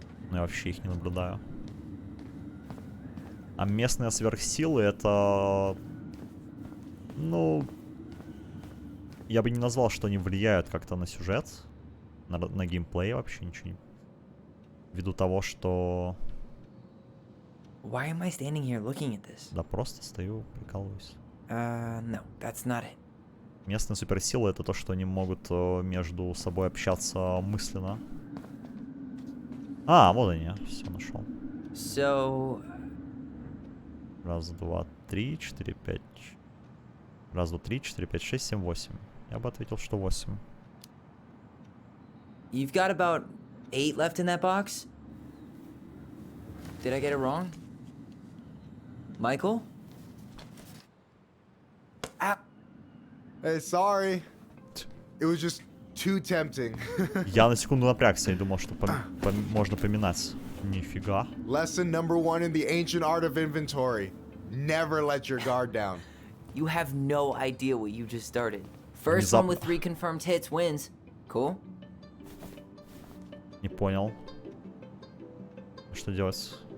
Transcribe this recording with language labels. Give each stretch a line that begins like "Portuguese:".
Russian: Но я вообще их не наблюдаю. А местные сверхсилы это... Ну... Я бы не назвал, что они влияют как-то на сюжет. На геймплей вообще ничего не... Ввиду того, что...
English: Why am I standing here looking at this?
Russian: Да просто стою, прикалываюсь.
English: No, that's not it.
Russian: Местные суперсилы это то, что они могут между собой общаться мысленно. А, вот они, все нашел.
English: So...
Russian: Раз, два, три, четыре, пять. Раз, два, три, четыре, пять, шесть, семь, восемь. Я бы ответил, что 8.
English: You've got about 8 left in that box? Did I get it wrong? Michael? Ah. Hey, sorry. It was just too tempting.
Russian: Я на секунду напрягся и думал, что можно поминать. Нифига.
English: Lesson number 1 in the ancient art of inventory. Never let your guard down. You have no idea what you just started. First one with 3 confirmed hits wins. Cool?
Russian: Не понял. Что делать?